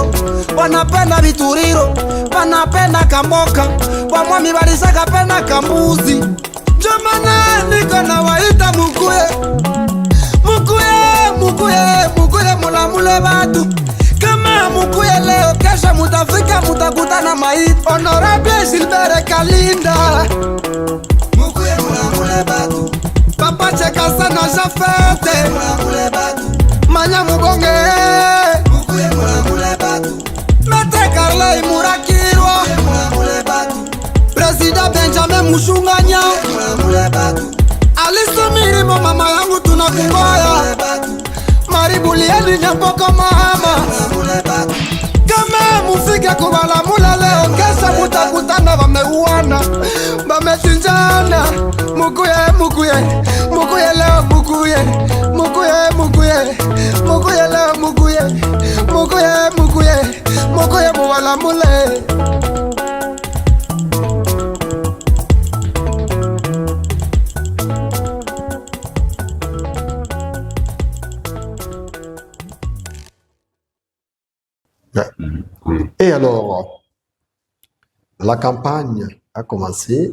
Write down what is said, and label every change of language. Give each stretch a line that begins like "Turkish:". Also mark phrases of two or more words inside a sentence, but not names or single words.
Swahili: Wanapenda bituriro, wanapenda kamboka, wamwami balisaka penda kambuzi. Jomana niko na waita mukuye, mukuye, mukuye, mukuye mulamule batu. Kama mukuye leo, kesho mutafika mutakutana maiti. Honorable Gilbert Kalinda, mukuye mulamule batu. Papa cheka sana jafete mulamule batu. Manya mugonge mukuye mulamule batu. Mete Karlai Murakirwa mulamule batu. President Benjamin Mushunganya mulamule batu. Alisumiri mama yangu tunakungoya batu. Maribulieni nyapoko mama mulamule batu. Kama mufike kubalamula leo, kesho mutakutana wameuana, wamechinjana. Mukuye, mukuye, mukuye leo, mukuye, mukuye, mukuye, mukuye leo, mukuye, mukuye, mukuye, mukuye mubalamule.
French: Et alors, la campagne a commencé.